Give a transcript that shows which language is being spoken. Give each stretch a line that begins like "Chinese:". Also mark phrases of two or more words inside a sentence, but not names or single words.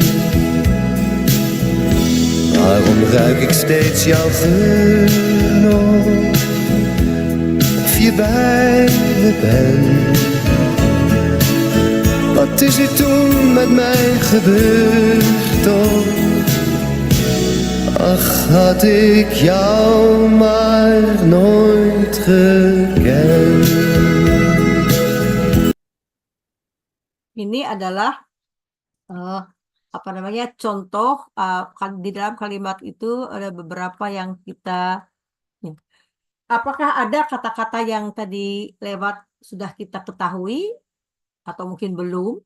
Dutch: Waarom ruik ik steeds jouw geur nog, of je bij me bent? Wat is er toen met mij gebeurd toch? Ach, had ik jou maar nooit gekend.
Indonesian: Ini adalah apa namanya contoh di dalam kalimat itu ada beberapa yang kita. Apakah ada kata-kata yang tadi lewat sudah kita ketahui atau mungkin belum?